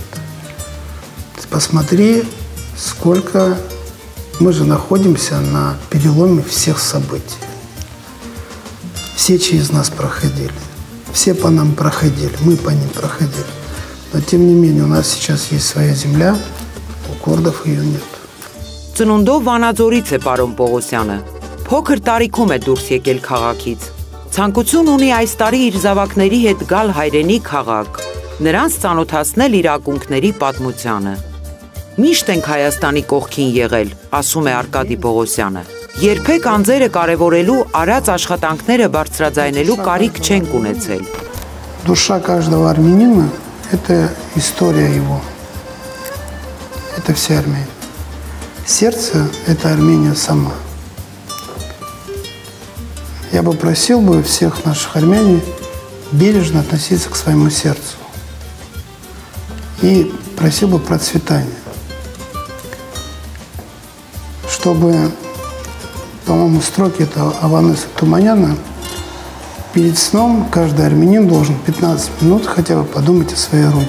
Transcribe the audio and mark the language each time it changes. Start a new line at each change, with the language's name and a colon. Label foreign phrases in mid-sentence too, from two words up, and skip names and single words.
Russian: Посмотри, сколько мы же находимся на переломе всех событий. Все через нас проходили, все по нам проходили, мы по ним проходили. Но тем не менее у нас сейчас есть своя земля, у курдов ее нет.
Armenian: Ծնունդով Վանաձորից է պարոն Պողոսյանը։ Փոքր տարիքում է դուրս եկել քաղաքից։ Ցանկություն ունի այս տարի իր զավակների հետ գալ հայրենի քաղաք, նրանց ծանոթացնել իր ակունքների պատմությանը։ Միշտ ենք Հայաստանի կողքին եղել, ասում է Արկադի Պողոսյանը։ Երբեք անձերը կարևորելու, արած աշխատանքները բարձրաձայնելու կարիք չենք ունեցել։
Russian: Душа каждого армянина – это история его, это вся Армения. Сердце – это Армения сама. Я бы просил бы всех наших армян бережно относиться к своему сердцу и просил бы процветания, чтобы, по-моему, строки это Аванеса Туманяна, перед сном каждый армянин должен 15 минут хотя бы подумать о своей родине.